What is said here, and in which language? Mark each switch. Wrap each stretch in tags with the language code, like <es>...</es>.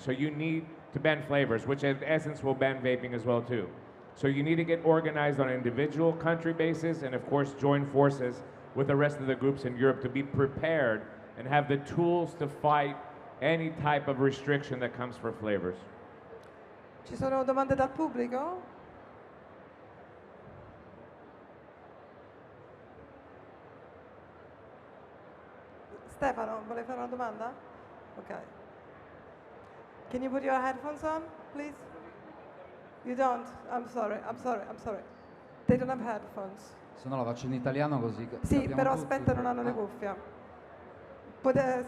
<en>So you need to ban flavors, which in essence will ban vaping as well too. So you need to get organized on an individual country basis and of course join forces with the rest of the groups in Europe to be prepared and have the tools to fight any type of restriction that comes for flavors.</en> <it>Ci sono domande dal pubblico? Stefano, vuole fare una domanda? Ok.</it> <en>Can you put your headphones on, please? You don't? I'm sorry. They don't have headphones.</en> <it>Se no la faccio in italiano così. Sì, capiamo però tutti. aspetta, non hanno le cuffie.</it>